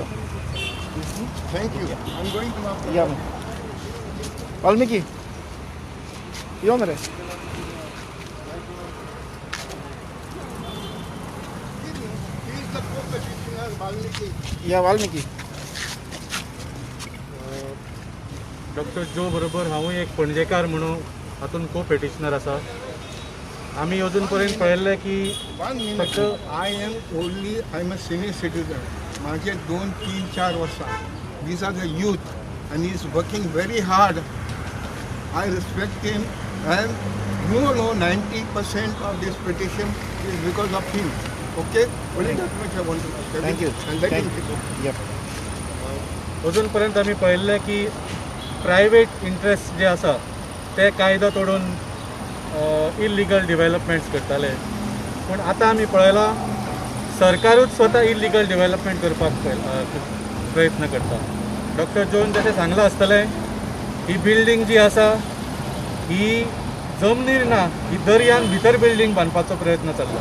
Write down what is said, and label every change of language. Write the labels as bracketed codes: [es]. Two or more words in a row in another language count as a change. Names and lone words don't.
[en] Thank you. I'm going to now. Yeah. Valmiki. You on there? He is the co-petitioner, Valmiki. Yeah, Valmiki. [kok] डॉक्टर जो बरोबर हांवूय एक पणजेकार म्हणून हातून [en] co petitioner [kok] आसा. आमी अजून पर्यंत पळयल्लें की [en] 1 minute. I am a senior citizen. [kok] माझे 2, 3, 4 वर्षां. [en] These are the youth and he is working very hard. I respect him and you know 90% of this petition is because of him. Okay? Only that much I want to say. Thank you. And let him Thank you. take it. Yeah. [kok] अजून पर्यंत आमी पळयल्लें की [en] private interest [kok] जे आसा ते कायदो तोडून [en] illegal developments [kok] करताले. पूण आतां आमी पळयलां सरकारूच स्वता [en] illegal development [kok] करपाक प्रयत्न करता. डॉक्टर जोन जशें सांगलां आसतलें ही बिल्डींग जी आसा ही जमनीर ना, ही दर्यान भितर बिल्डींग बांदपाचो प्रयत्न चल्ला.